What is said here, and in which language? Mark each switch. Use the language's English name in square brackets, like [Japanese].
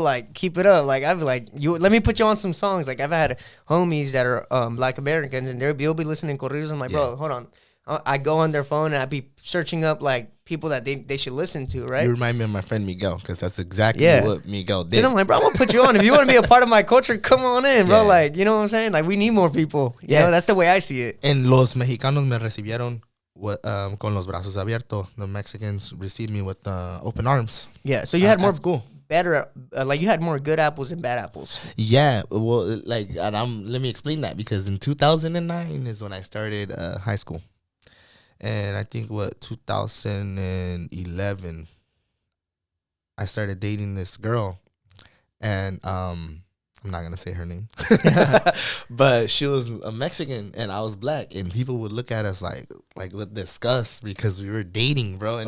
[English] Like, keep it up. Like, I'd be like, let me put you on some songs. Like, I've had homies that are Black Americans, and they'll be listening to corridos. I'm like, bro, hold on. I go on their phone and I'd be searching up like people that they should listen to, right? You remind me of my friend Miguel, because that's exactly what Miguel did. Because I'm like, bro, I'm gonna put you on. If you want to be a part of my culture, come on in, bro. Like, you know what I'm saying? Like, we need more people. You know, that's the way I see it. [Spanish] And los mexicanos me recibieron con los brazos abiertos. [English] The Mexicans received me with open arms. Yeah, so you had more better, like you had more good apples than bad apples. Yeah, well, like, and let me explain that, because in 2009 is when I started high school. And I think 2011, I started dating this girl, and I'm not gonna say her name, but she was a Mexican and I was black, and people would look at us like with disgust because we were dating, bro.